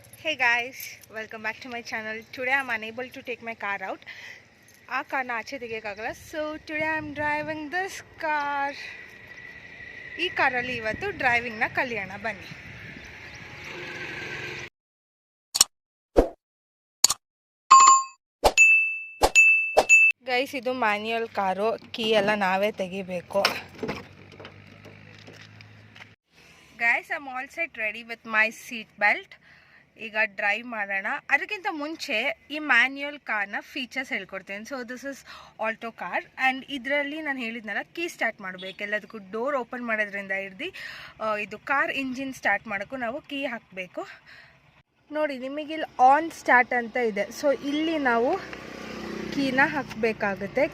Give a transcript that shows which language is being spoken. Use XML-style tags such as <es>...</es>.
<en>Hey guys, welcome back to my channel. Today I'm unable to take my car out.</en> <kn>ಆ ಕಾರ್ನ ಆಚೆ ತೆಗಿಯೋಕ್ಕಾಗಲ್ಲ.</kn> <en>So today I'm driving this car.</en> <kn>ಈ ಕಾರಲ್ಲಿ ಇವತ್ತು ಡ್ರೈವಿಂಗ್ನ ಕಲಿಯೋಣ ಬನ್ನಿ. ಗೈಸ್, ಇದು ಮ್ಯಾನ್ಯುಯಲ್ ಕಾರು. ಕೀ ಎಲ್ಲ ನಾವೇ ತೆಗಿಬೇಕು.</kn> <en>Guys, I'm all set ready with my seat belt.</en> <kn>ಈಗ ಡ್ರೈವ್ ಮಾಡೋಣ. ಅದಕ್ಕಿಂತ ಮುಂಚೆ ಈ ಮ್ಯಾನ್ಯುಯಲ್ ಕಾರ್ನ ಫೀಚರ್ಸ್ ಹೇಳ್ಕೊಡ್ತೀನಿ.</kn> <en>so this is Alto car and</en> <kn>ಇದರಲ್ಲಿ ನಾನು ಹೇಳಿದ್ನಲ್ಲ, ಕೀ ಸ್ಟಾರ್ಟ್ ಮಾಡಬೇಕು. ಎಲ್ಲದಕ್ಕೂ ಡೋರ್ ಓಪನ್ ಮಾಡೋದ್ರಿಂದ ಹಿಡ್ದು ಇದು ಕಾರ್ ಇಂಜಿನ್ ಸ್ಟಾರ್ಟ್ ಮಾಡೋಕ್ಕೂ ನಾವು ಕೀ ಹಾಕಬೇಕು. ನೋಡಿ, ನಿಮಗಿಲ್ಲಿ ಆನ್ ಸ್ಟಾರ್ಟ್ ಅಂತ ಇದೆ. ಸೊ ಇಲ್ಲಿ ನಾವು ಕೀನ ಹಾಕಬೇಕಾಗುತ್ತೆ.</kn>